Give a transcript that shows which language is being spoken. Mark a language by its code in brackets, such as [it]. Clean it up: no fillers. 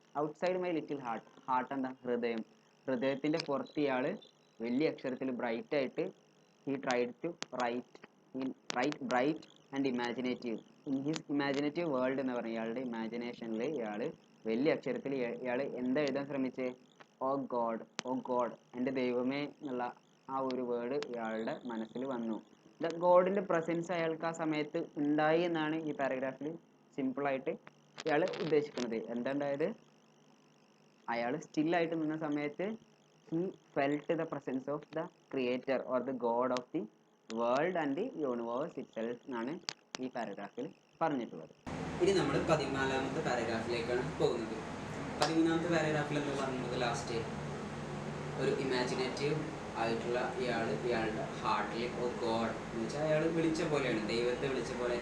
[en] outside my little heart, [ml] heart എന്താ? ഹൃദയം. ഹൃദയത്തിൻ്റെ പുറത്ത് ഇയാൾ വലിയ അക്ഷരത്തിൽ ബ്രൈറ്റ് ആയിട്ട് [en] he tried to write bright and imaginative in his imaginative world [ml] എന്ന് പറഞ്ഞ ഇയാളുടെ ഇമാജിനേഷനിൽ ഇയാൾ വലിയ അക്ഷരത്തിൽ ഇയാൾ എന്താ എഴുതാൻ ശ്രമിച്ചേ? ഓ ഗോഡ്, ഓ ഗോഡ്, എൻ്റെ ദൈവമേ എന്നുള്ള ആ ഒരു വേർഡ് ഇയാളുടെ മനസ്സിൽ വന്നു. ഗോഡിൻ്റെ പ്രസൻസ് അയാൾക്ക് ആ സമയത്ത് ഉണ്ടായി എന്നാണ് ഈ പാരഗ്രാഫിൽ സിമ്പിളായിട്ട് ഇയാൾ ഉദ്ദേശിക്കുന്നത്. എന്താ ഉണ്ടായത്? അയാൾ സ്റ്റില്ലായിട്ട് നിന്ന സമയത്ത് [en] he felt the presence of the creator or the god of the world and the universe itself [ml] എന്നാണ് ഈ പാരഗ്രാഫിൽ പറഞ്ഞിട്ടുള്ളത്. ഇനി നമ്മൾ 14ാമത്തെ പാരഗ്രാഫിലേക്കാണ് പോകുന്നത്. 13ാമത്തെ പാരഗ്രാഫിൽ എന്താ പറഞ്ഞത്? ലാസ്റ്റ് ഒരു ഇമാജിനേറ്റീവ് ആയിട്ടുള്ള ഇയാളുടെ ഹാർട്ടിൽ ഓ ഗോഡ് എന്ന് വെച്ചാൽ അയാൾ വിളിച്ച പോലെയാണ്, ദൈവത്തെ വിളിച്ച പോലെ.